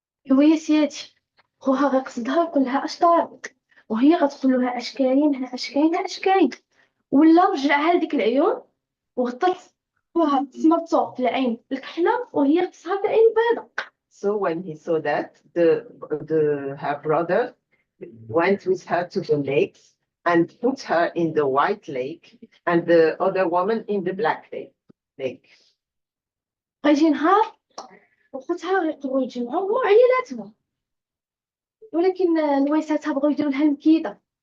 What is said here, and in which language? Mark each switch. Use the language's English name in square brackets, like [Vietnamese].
[Arabic] ويا سيدي خوها غيقصدها ويقول لها اش طارك، وهي غتقول له اش كاين اش كاين اش كاين، ولا رجعها لديك العيون وغطت خوها سمرتو في العين الكحله وهي غطسها في العين البيضاء. [English] So when he saw that, her brother went with her to the lakes and put her in the white lake and the other woman in the black lake. [Arabic] غيجي نهار وخوتها غيقدروا يتجمعوا هما وعيالاتهم، ولكن نويساتها بغاو يديروا لها المكيده.